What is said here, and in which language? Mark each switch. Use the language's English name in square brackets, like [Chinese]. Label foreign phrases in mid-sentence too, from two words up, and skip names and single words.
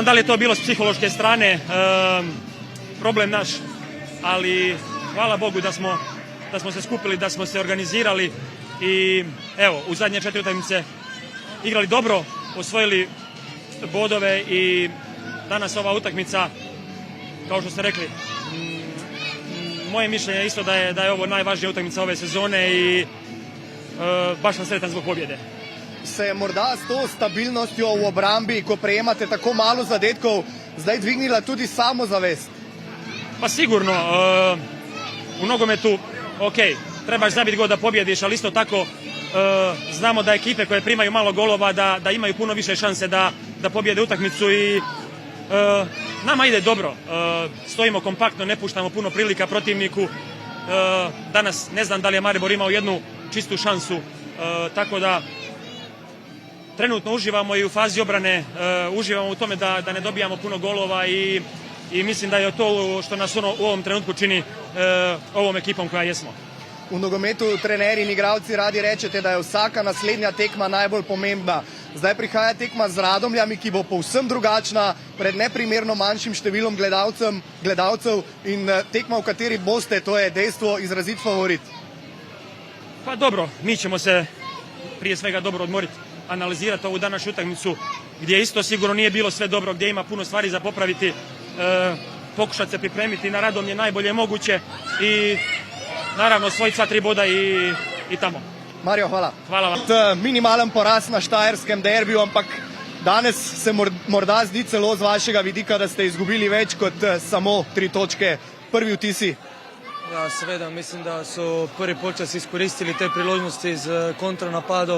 [Croatian] da li je to bilo s psihološke strane problem naš, ali hvala Bogu da smo se skupili, da smo se organizirali i evo, u zadnje 4 utakmice igrali dobro, osvojili bodove i danas ova utakmica, kao što ste rekli, moje mišljenje je isto da je ovo najvažnija utakmica ove sezone i baš sam sretan zbog pobjede. [Slovenian] Se je morda s to stabilnostjo v obrambi, ko prejemate tako malo zadetkov, zdaj dvignila tudi samozavest? [Croatian] Pa sigurno, u nogometu, ok, trebaš zabiti gol da pobjediš, ali isto tako znamo da ekipe koje primaju malo golova da imaju puno više šanse da pobjede utakmicu i nama ide dobro. Stojimo kompaktno, ne puštamo puno prilika protivniku. Danas ne znam da li je Maribor imao jednu čistu šansu, tako da trenutno uživamo i u fazi obrane, uživamo u tome da ne dobijamo puno golova i mislim da je to što nas u ovom trenutku čini ovom ekipom koja jesmo. [Slovenian] V nogometu trenerji in igralci radi rečete, da je vsaka naslednja tekma najbolj pomembna. Zdaj prihaja tekma z Radomljami, ki bo povsem drugačna, pred neprimerno manjšim številom gledalcev in tekma, v kateri boste, to je dejstvo, izrazit favorit. [Croatian] Pa dobro, mi ćemo se prije svega dobro odmoriti, analizirati ovu današnju utakmicu, gdje isto sigurno nije bilo sve dobro, gdje ima puno stvari za popraviti, pokušati se pripremiti na Radomlje najbolje moguće i naravno osvojiti 2-3 boda i tamo. [Slovenian] Mario, hvala. Hvala vam. Minimalen poraz na štajerskem derbiju, ampak danes se morda zdi celo z vašega vidika, da ste izgubili več kot samo 3 točke. Prvi vtisi? Ja, seveda, mislim, da so prvi polčas izkoristili te priložnosti iz kontranapadov.